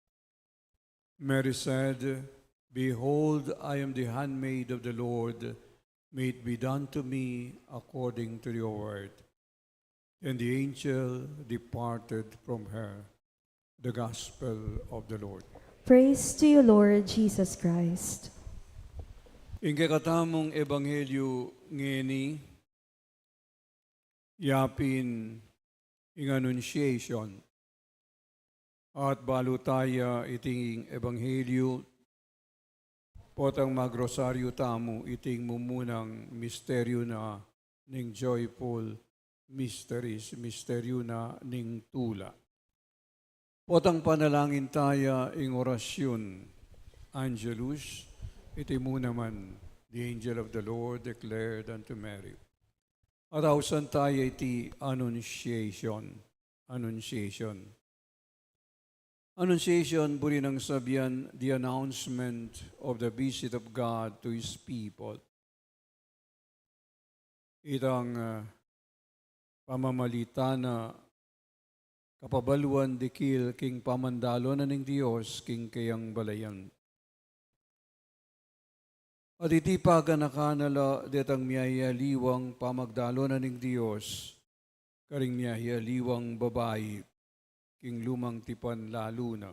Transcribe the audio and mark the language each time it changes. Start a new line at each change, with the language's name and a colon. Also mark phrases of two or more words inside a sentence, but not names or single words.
English: Mary said, "Behold, I am the handmaid of the Lord. May it be done to me according to your word." And the angel departed from her. The Gospel of the Lord. Praise to you, Lord Jesus Christ.
Pampanga: In kakatamong ebanghelyo ngeni, yapin ing annunciation at balutaya iting ebanghelyo potang magrosaryo tamo iting mumunang misteryo na ning
English: joyful mysteries,
Pampanga: misteryo na ning tula. Potang panalangin taya ing orasyon Angelus, iti mo naman,
English: the angel of the Lord declared unto Mary.
Pampanga: At ausan tayo iti annunciation. Annunciation. Annunciation, buri ng sabihan,
English: the announcement of the visit of God to His people.
Pampanga: Itang pamamalita na kapabaluan dikil king pamandalo na ning Diyos, king kayang balayan. At iti paganakanala detang miyahiyaliwang pamagdalo na ning Diyos, karing miyahiyaliwang babae, king lumang tipan lalo na.